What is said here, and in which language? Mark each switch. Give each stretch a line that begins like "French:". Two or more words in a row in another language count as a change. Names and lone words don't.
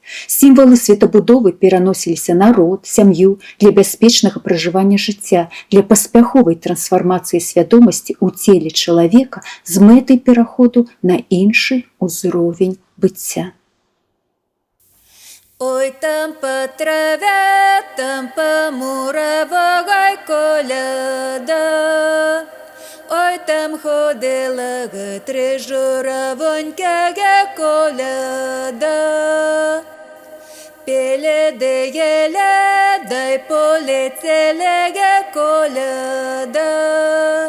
Belarusian: Сімвалы светабудовы пераносіліся на род, сям'ю, для бяспечнага пражывання жыцця, для паспяховай трансфармацыі свядомасці ў целе чалавека з мэтай пераходу на іншы ўзровень быцця.
Russian: Ой, там по траве, там по муравой коляда. Ой, там ходила три журавонька коляда. Пеле де еле, дай полетели коляда.